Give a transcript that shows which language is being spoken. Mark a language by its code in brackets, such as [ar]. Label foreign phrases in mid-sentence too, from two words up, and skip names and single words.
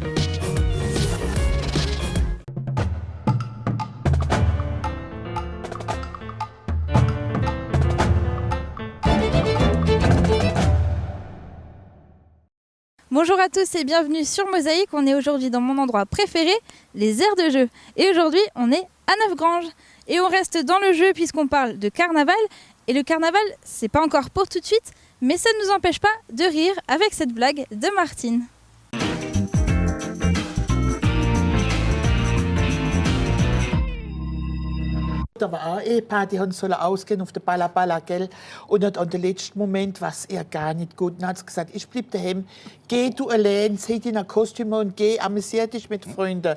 [fr] Bonjour à tous et bienvenue sur Mosaïque. On est aujourd'hui dans mon endroit préféré, les aires de jeu. Et aujourd'hui, on est à Neufgrange. Et on reste dans le jeu puisqu'on parle de carnaval. Et le carnaval, c'est pas encore pour tout de suite, mais ça ne nous empêche pas de rire avec cette blague de Martine. [de] Da war auch ein Ehepaar, die sollen ausgehen auf der Balla Balla, gell? Und an den letzten Moment war es ihr gar nicht gut. Dann hat sie gesagt, ich bleib daheim, geh du allein, zieh dich in ein Kostüm und geh, amüsier dich mit Freunden.